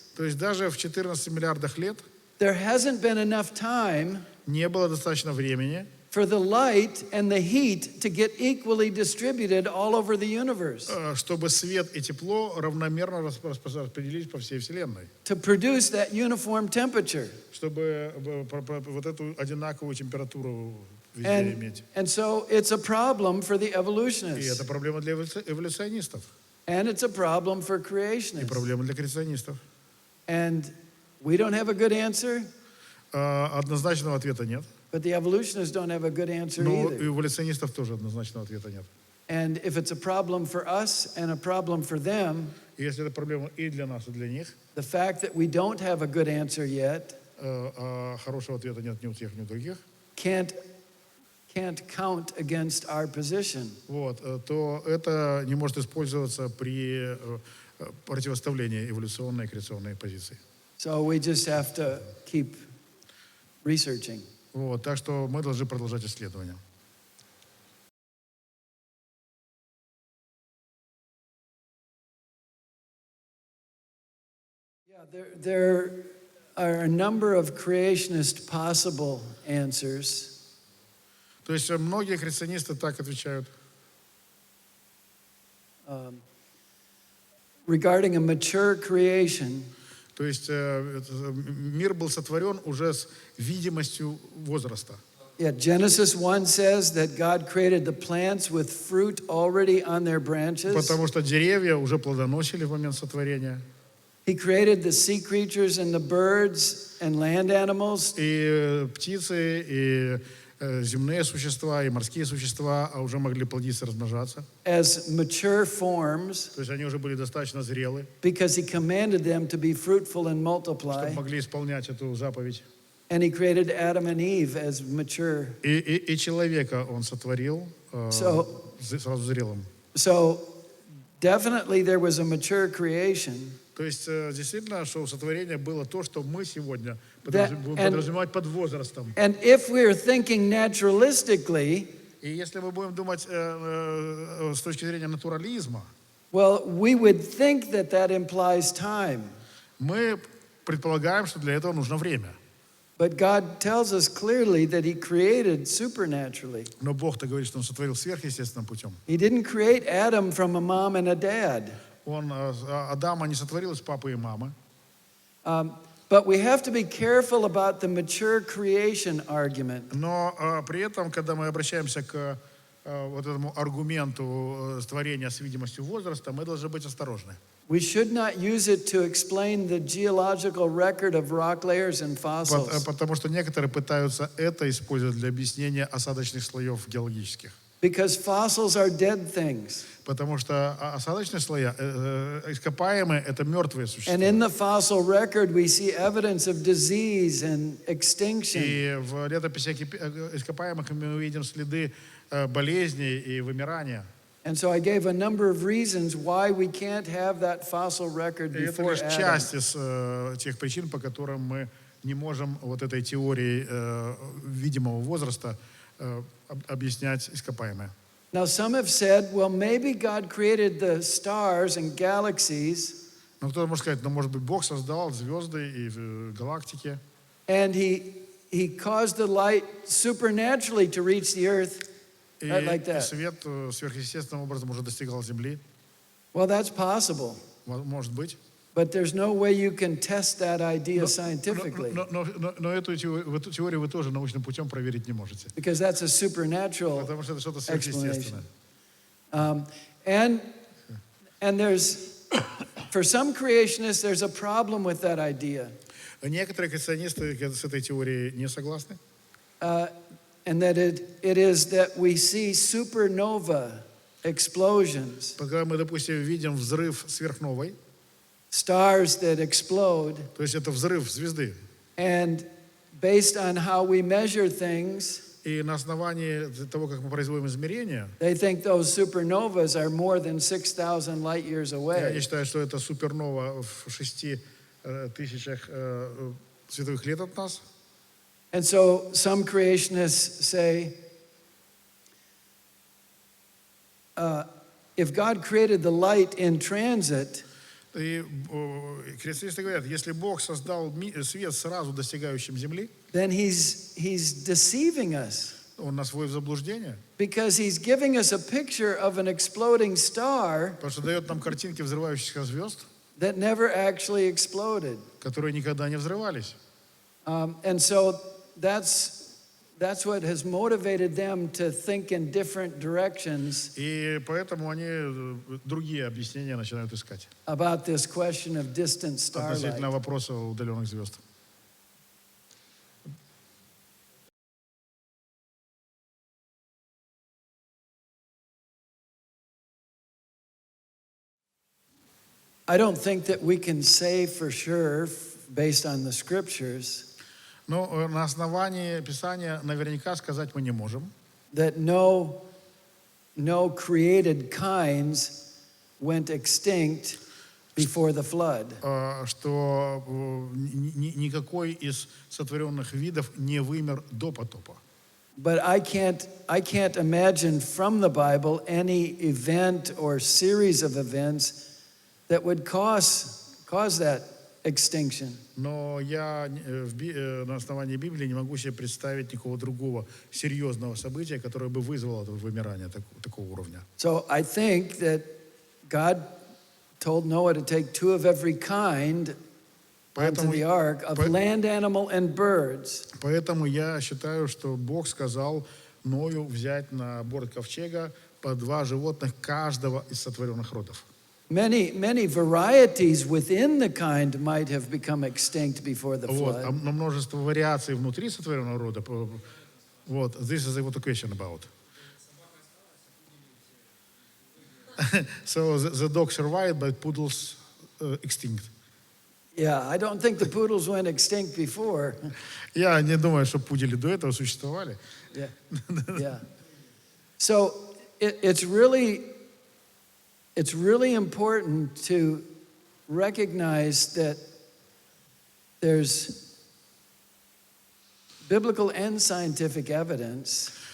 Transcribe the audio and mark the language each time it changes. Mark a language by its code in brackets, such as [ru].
[ru] То есть даже в 14 миллиардах лет [en] there hasn't been enough time [ru] не было достаточно времени, [en] for the light and the heat to get equally distributed all over the universe, [ru] чтобы свет и тепло равномерно распределились по всей Вселенной. [en] to produce that uniform temperature. [ru] Чтобы вот эту одинаковую температуру везде иметь. [en] And so it's a problem for the [ru] И [en] evolutionists, [ru] это проблема для эволюционистов. [en] and it's a problem for [ru] И [en] creationists. [ru] проблема для креационистов. [en] And we don't have a good answer, [ru] Однозначного ответа нет. [en] but the evolutionists don't have a good answer [ru] Но у [en] either. [ru] эволюционистов тоже однозначного ответа нет. [en] And if it's a problem for us and a problem for them, [ru] И если это проблема и для нас, и для них, [en] the fact that we don't have a good answer yet [ru] а хорошего ответа нет ни у тех, ни у других, [en] can't count against our position. [ru] вот, то это не может использоваться при противоставлении эволюционной и креационной позиции. [en] So we just have to keep researching. [ru] Вот, так что мы должны продолжать исследования. [en] Yeah, there are a number of creationist possible answers. [ru] То есть многие креационисты так отвечают. [en] Regarding a mature creation, [ru] То есть мир был сотворен уже с видимостью возраста. [en] yeah, Genesis 1 says that God created the plants with fruit already on their branches. [ru] Потому что деревья уже плодоносили в момент сотворения. [en] He created the sea creatures and the birds and land animals. [ru] И птицы, и земные существа, и морские существа уже могли плодиться, размножаться. [en] As mature forms, [ru] То есть они уже были достаточно зрелы, [en] because he commanded them to be fruitful and multiply. [ru] чтобы могли исполнять эту заповедь. [en] And he created Adam and Eve as mature. [ru] И человека он сотворил сразу зрелым. [en] So definitely there was a mature creation. [ru] То есть действительно, что у сотворения было то, что мы сегодня [en] and- [ru] подразумевать под возрастом. [en] And if we're thinking naturalistically, [ru] И если мы будем думать с точки зрения натурализма, [en] well, we would think that that implies time. [ru] мы предполагаем, что для этого нужно время. [en] But God tells us clearly that he created supernaturally. [ru] Но Бог-то говорит, что Он сотворил сверхъестественным путем. [en] He didn't create Adam from a mom and a dad. [ru] Он Адама не сотворил из папы и мамы. [en] But we have to be careful about the mature creation argument. [ru] Но при этом, когда мы обращаемся к вот этому аргументу творения с видимостью возраста, мы должны быть осторожны. [en] We should not use it to explain the geological record of rock layers and fossils. [ru] Потому что некоторые пытаются это использовать для объяснения осадочных слоев геологических. [en] Because fossils are dead things. [ru] Потому что осадочные слои, ископаемые, это мертвые существа. [en] And in the fossil record we see evidence of disease and extinction. [ru] И в летописи ископаемых мы увидим следы болезней и вымирания. [en] And so I gave a number of reasons why we can't have that fossil record [ru] И это [en] before [ru] лишь [en] Adam. [ru] часть из тех причин, по которым мы не можем вот этой теории видимого возраста объяснять ископаемое. [en] Now some have said, well, maybe God created the stars and galaxies, [ru] Но кто-то может сказать, ну, может быть, Бог создал звезды и галактики, [en] and he caused the light supernaturally to reach the earth [ru] и [en] like that. [ru] свет сверхъестественным образом уже достигал Земли. [en] Well, that's possible, [ru] Может быть. [en] but there's no way you can test that idea scientifically, [ru] Но эту теорию вы тоже научным путем проверить не можете. [en] because that's a supernatural [ru] Потому что это что-то [en] explanation. [ru] сверхъестественное. [en] And there's, for some creationists, there's a problem with that idea. [ru] Некоторые креационисты с этой теорией не согласны. [en] And that it is that we see supernova explosions, [ru] Когда мы, допустим, видим взрыв сверхновой, [en] stars that explode, [ru] то есть это взрыв звезды. [en] and based on how we measure things, [ru] И на основании того, как мы производим измерения, [en] they think those supernovas are more than 6,000 light years [ru] они [en] away. [ru] считают, что это супернова в 6 тысячах световых лет от нас. [en] And so some creationists say, if God created the light in transit, [ru] И христиане говорят, если Бог создал свет сразу достигающим Земли, [en] then he's deceiving us [ru] Он нас вводит в заблуждение, [en] because he's giving us a picture of an exploding star [ru] потому что дает нам картинки взрывающихся звезд, [en] that never actually exploded. [ru] которые никогда не взрывались. [en] And so that's what has motivated them to think in different directions [ru] И поэтому они другие объяснения начинают искать [en] about this question of distant [ru] относительно [en] starlight. [ru] вопроса удаленных звезд. [en] I don't think that we can say for sure, based on the scriptures, [ru] Но на основании Писания наверняка сказать мы не можем, [en] that no created kinds went extinct before the flood. [ru] что никакой из сотворенных видов не вымер до потопа. [en] But I can't imagine from the Bible any event or series of events that would cause that extinction. [ru] Но я на основании Библии не могу себе представить никакого другого серьезного события, которое бы вызвало это вымирание такого уровня. [en] So I think that God told Noah to take 2 of every kind onto the ark, of land animal and birds. [ru] Поэтому я считаю, что Бог сказал Ною взять на борт ковчега по 2 животных каждого из сотворенных родов. [en] Many varieties within the kind might have become extinct before the [ru] Вот, [en] flood. [ru] но множество вариаций внутри сотворенного рода. [en] Вот, this is what the question about. So the dog survived, but poodles extinct. Yeah, I don't think the poodles went extinct before. [ru] Я не думаю, что пудели до этого существовали. [en] Yeah. Yeah. So it's really important to recognize that there's biblical and scientific evidence